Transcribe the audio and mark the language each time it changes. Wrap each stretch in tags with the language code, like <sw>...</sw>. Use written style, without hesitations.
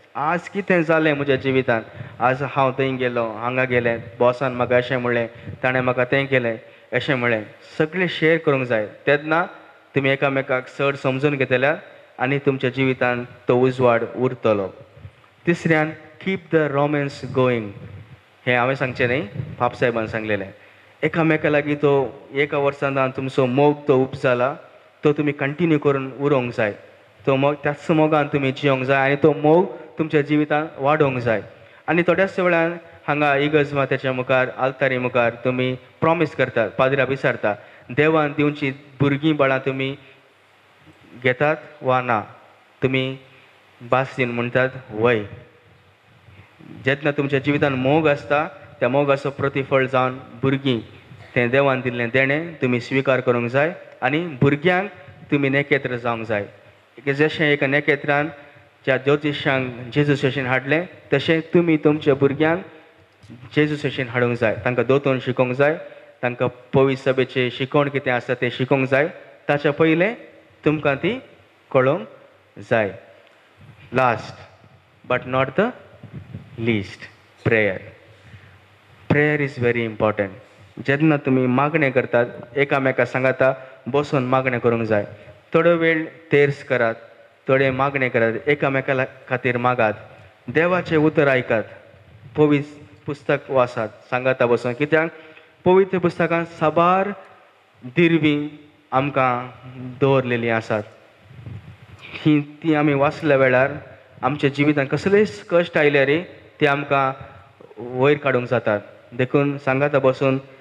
<kok>आज कितें जालें म्हज्या जिवितांत, आज हांव थंय गेलो, हांगा गेलें, बॉसान म्हाका अशें म्हणलें, ताणें म्हाका तें केलें, अशें म्हणलें. सगळें शेअर करूंक जाय. तेन्ना तुमी एकामेकाक चड समजून घेतल्यार आनी तुमच्या जिवितांत तो उजवाड उरतलो. तिसऱ्यान,</kok> <en>Keep the romance going.</en> <kok>हें हांवें सांगचें न्ही, पाप साहेबान सांगलेलें. एकामेका लागीं तो एका वर्सान तुमचो मोग तो उपजाला, तो तुमी कंटिन्यू करून उरोवंक जाय. तो मोग त्याच मोगान तुमी जियोंक जाय आनी तो मोग तुमच्या जिवितांत वाडोवंक जाय. आनी थोड्याच वेळान हांगा इगर्ज मातेच्या मुखार, आल्तारी मुखार तुमी प्रॉमीस करतात, पाद्र्या विचारता, देवान दिवची भुरगीं बाळां तुमी घेतात वा ना. तुमी बासीन म्हणटात वय. जेन्ना तुमच्या जिवितांत मोग आसता, त्या मोगाचो प्रतिफळ जावन भुरगीं, तें देवान दिल्लें देणें तुमी स्विकार करूंक जाय आनी भुरग्यांक तुमी नेकेत्र जावंक जाय. जशें एका नेकेत्रान ज्या ज्योतिशांक जेजू शशीन हाडलें, तशें तुमी तुमच्या भुरग्यांक जेजू शशीन हाडूंक जाय. तांकां दोतोन शिकोवंक जाय, तांकां पवित्र सभेचें शिकोवण कितें आसा तें शिकोवंक जाय. ताच्या पयलें तुमकां ती कळोवंक जाय.</kok> <en>Last but not the least, prayer. Prayer is very important.</en> <kok>जेन्ना तुमी मागणें करतात, एकामेका सांगाता बसून मागणें करूंक जाय. थोडो वेळ तेर्स करात, थोडे मागणें करात, एकामेका खातीर मागात, देवाचें उतर आयकात, पवित्र पुस्तक वाचात, सांगाता बसून. कित्याक पवित्र पुस्तकांत साबार दिरवीं आमकां दवरलेलीं आसात. ती आमी वाचल्या वेळार आमच्या जिवितांत कसलेय कश्ट आयले रे, ते आमकां वयर काडूंक जातात. देखून सांगाता बसून</kok>